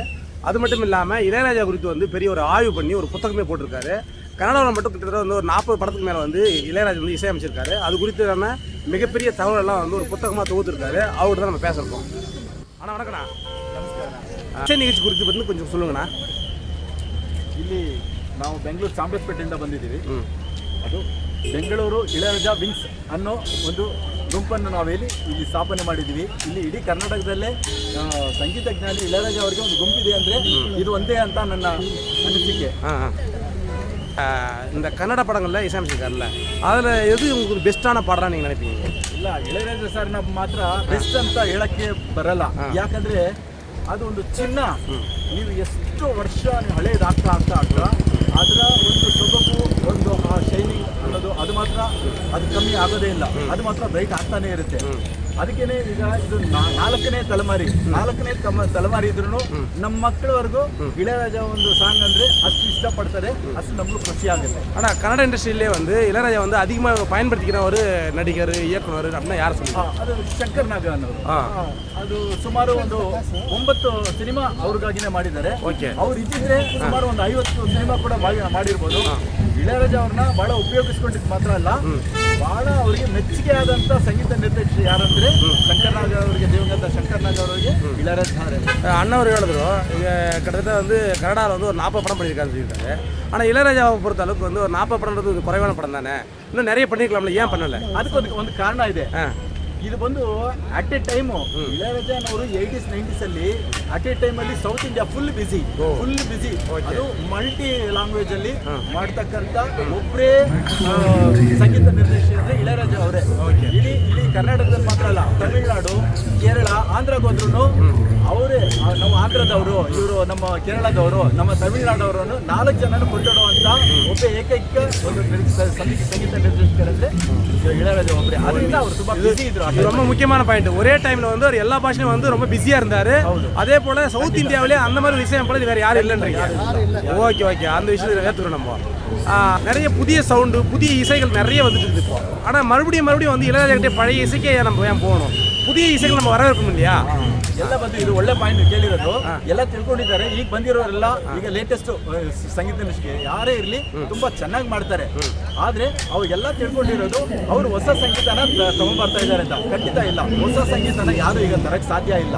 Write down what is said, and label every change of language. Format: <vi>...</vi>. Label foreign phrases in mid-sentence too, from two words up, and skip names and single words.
<ta>அது மட்டும் இல்லாமல் இளையராஜா குறித்து வந்து பெரிய ஒரு ஆய்வு பண்ணி ஒரு புத்தகமே போட்டிருக்காரு. கன்னடாவில் மட்டும் கிட்டத்தட்ட வந்து ஒரு 40 படத்துக்கு மேலே வந்து இளையராஜா வந்து இசையமைச்சிருக்காரு. அது குறித்து நம்ம மிகப்பெரிய தகவலெல்லாம் வந்து ஒரு புத்தகமாக தொகுத்துருக்காரு. அவர்கிட்ட தான் நம்ம பேசுகிறோம். அண்ணா வணக்கண்ணா. இசை நிகழ்ச்சி குறித்து வந்து கொஞ்சம் சொல்லுங்கண்ணா.</ta> <kn>ಇಲ್ಲಿ ನಾವು ಬೆಂಗಳೂರು ಚಾಮರಾಜಪೇಟೆಯಿಂದ ಬಂದಿದ್ದೀವಿ. ಅದು ಬೆಂಗಳೂರು ಇಳಯರಾಜಾ ವಿಂಗ್ಸ್ ಅನ್ನೋ ಒಂದು ಗುಂಪನ್ನು ನಾವಿಲ್ಲಿ ಇಲ್ಲಿ ಸ್ಥಾಪನೆ ಮಾಡಿದ್ದೀವಿ. ಇಲ್ಲಿ ಇಡೀ ಕರ್ನಾಟಕದಲ್ಲೇ ಸಂಗೀತಜ್ಞಾನಿ ಇಳಯರಾಜಾ ಅವರಿಗೆ ಒಂದು ಗುಂಪಿದೆ ಅಂದರೆ ಇದು ಒಂದೇ ಅಂತ ನನ್ನ ಅನಿಸಿಕೆ.</kn> <ta>இந்த கன்னட படங்களில் இசையமைச்சிருக்காருல்ல, அதில் எது உங்களுக்கு பெஸ்ட்டான பாடலாம் நீங்கள் நினைப்பீங்க?</ta> <kn>ಇಲ್ಲ ಇಳಯರಾಜಾ ಸರ್ ಮಾತ್ರ ಬೆಸ್ಟ್ ಅಂತ ಹೇಳಕ್ಕೆ ಬರಲ್ಲ. ಯಾಕಂದರೆ ಅದು ಒಂದು ಚಿನ್ನ. ನೀವು ಎಷ್ಟು ವರ್ಷ ನೀವು ಹಳೇದಾಗ್ತಾ ಆಗ್ತಾ ಅದರ ಒಂದು ಸೊಬಗು ಒಂದು ಆ ಶೈನಿಂಗ್ ಅನ್ನೋದು ಅದು ಮಾತ್ರ ಅದು ಕಮ್ಮಿ ಆಗೋದೇ ಇಲ್ಲ. ಅದು ಮಾತ್ರ ಬ್ರೈಟ್ ಆಗ್ತಾನೆ ಇರುತ್ತೆ. ಅದಕ್ಕೇನೆ ಈಗ ಇದು 4ನೇ ತಲೆಮಾರಿ ಇದ್ರೂ ನಮ್ಮ ಮಕ್ಕಳವರೆಗೂ ಇಳಯರಾಜಾ ಒಂದು ಸಾಂಗ್ ಅಂದ್ರೆ ಅಷ್ಟು ಇಷ್ಟಪಡ್ತಾರೆ, ಅಷ್ಟು ನಮಗೂ ಖುಷಿ ಆಗುತ್ತೆ.</kn> <ta>ஆனால் கன்னட இண்டஸ்ட்ரியிலே வந்து இளையராஜா வந்து அதிகமாக பயன்படுத்திக்கிற ஒரு நடிகர் இயக்குனர் அப்படின்னா யார் சொல்லுங்க?</ta> <kn>ಅದು ಶಂಕರ್ ನಾಗ್ ಅನ್ನೋರು. ಅದು ಸುಮಾರು ಒಂದು 9 ಸಿನಿಮಾ ಅವ್ರಿಗಾಗಿನೇ ಮಾಡಿದ್ದಾರೆ. ಅವ್ರು ಇದ್ದಿದ್ರೆ ಸುಮಾರು ಒಂದು 50 ಸಿನಿಮಾ ಕೂಡ ಮಾಡಿರ್ಬೋದು. ಇಳಯರಾಜಾ ಅವ್ರನ್ನ ಬಹಳ ಉಪಯೋಗಿಸ್ಕೊಂಡಿದ್ದು ಮಾತ್ರ ಅಲ್ಲ, ಬಹಳ ಅವರಿಗೆ ಮೆಚ್ಚುಗೆ ಆದಂತ ಸಂಗೀತ ನಿರ್ದೇಶಕ ಯಾರಂದ್ರೆ ಶಂಕರ್ ನಾಗ್ ಅವರಿಗೆ, ದಿವಂಗತ ಶಂಕರ್ ನಾಗ್ ಅವರಿಗೆ ಇಳಯರಾಜಾ அண்ணவர் ಹೇಳಿದ್ರು.</kn> <ta>ಈಗ கிட்டத்தட்ட வந்து கன்னடாவில் வந்து ஒரு 40 படம் பண்ணியிருக்காரு சொல்லியிருக்காரு. ஆனால் இளையராஜாவை பொறுத்த அளவுக்கு வந்து ஒரு 40 படம்ன்றது குறைவான படம் தானே, இன்னும் நிறைய பண்ணியிருக்கலாம்ல, ஏன் பண்ணலை?</ta> <kn>ಅದಕ್ಕೆ ಒಂದು ಕಾರಣ ಇದೆ. ಇದು ಬಂದು</kn> <en>at a time</en> <kn>ಇಳಯರಾಜಾನವರು 80s 90s ಅಲ್ಲಿ</kn> <en>at a time</en> <kn>ಅಲ್ಲಿ ಸೌತ್ ಇಂಡಿಯಾ</kn> <en>full busy.</en> <kn>ಅದು</kn> <en>multi language</en> <kn>ಅಲ್ಲಿ ಮಾಡ್ತಕ್ಕಂಥ ಒಬ್ಬರೇ ಸಂಗೀತ ನಿರ್ದೇಶಕ ಅಂದ್ರೆ ಇಳಯರಾಜಾ ಅವರೇ. ಇಡೀ ಕರ್ನಾಟಕದಲ್ಲಿ ಮಾತ್ರ ಅಲ್ಲ, ತಮಿಳುನಾಡು, ಕೇರಳ, ಆಂಧ್ರಕ್ಕೆ ಹೋದ್ರು ಅವರೇ. ನಾವು ಆಂಧ್ರದವರು, ಇವರು ನಮ್ಮ ಕೇರಳದವರು, ನಮ್ಮ ತಮಿಳುನಾಡವರನ್ನು 4 ಜನನು ಕೊಂಡಾಡುವಂತ ಒಬ್ಬ ಏಕೈಕ ಒಂದು ಸಂಗೀತ ನಿರ್ದೇಶಕರಂದ್ರೆ ಇಳಯರಾಜಾ ಒಬ್ಬರೇ. ಅದರಿಂದ ಅವರು ತುಂಬಾ ಬಿಸಿ ಇದ್ರು.</kn> <ta>இது ரொம்ப முக்கியமான பாயிண்ட். ஒரே டைம்ல வந்து அவர் எல்லா பாஷையும் வந்து ரொம்ப பிஸியா இருந்தாரு. அதே போல சவுத் இந்தியாவிலே அந்த மாதிரி விஷயம் போல வேற யாரும் இல்லைன்றீங்க. ஓகே அந்த விஷயத்தை ஏற்றுக்கணும் நம்ம. நிறைய புதிய சவுண்டு, புதிய இசைகள் நிறைய வந்துட்டு இருக்கு இப்போ. ஆனால் மறுபடியும் வந்து இளையராஜா கிட்டே பழைய இசைக்கே நம்ம ஏன் போகணும்? புதிய இசைகள் நம்ம வரவேற்கணும் இல்லையா?</ta> <kn>ಎಲ್ಲ ಬಂದು ಇದು ಒಳ್ಳೆ ಪಾಯಿಂಟ್ ಕೇಳಿರೋದು. ಎಲ್ಲ ತಿಳ್ಕೊಂಡಿದ್ದಾರೆ. ಈಗ ಬಂದಿರೋರೆಲ್ಲ ಈಗ ಲೇಟೆಸ್ಟ್ ಸಂಗೀತ ನಿರ್ದೇಶಕ ಯಾರೇ ಇರಲಿ ತುಂಬಾ ಚೆನ್ನಾಗಿ ಮಾಡ್ತಾರೆ. ಆದ್ರೆ ಅವ್ರಿಗೆಲ್ಲ ತಿಳ್ಕೊಂಡಿರೋದು ಅವರು ಹೊಸ ಸಂಗೀತನ ತಗೊಂಡ್ಬರ್ತಾ ಇದ್ದಾರೆ ಅಂತ. ಖಂಡಿತ ಇಲ್ಲ, ಹೊಸ ಸಂಗೀತನ ಯಾರು ಈಗ ತರಕ್ಕೆ ಸಾಧ್ಯ ಇಲ್ಲ.</kn>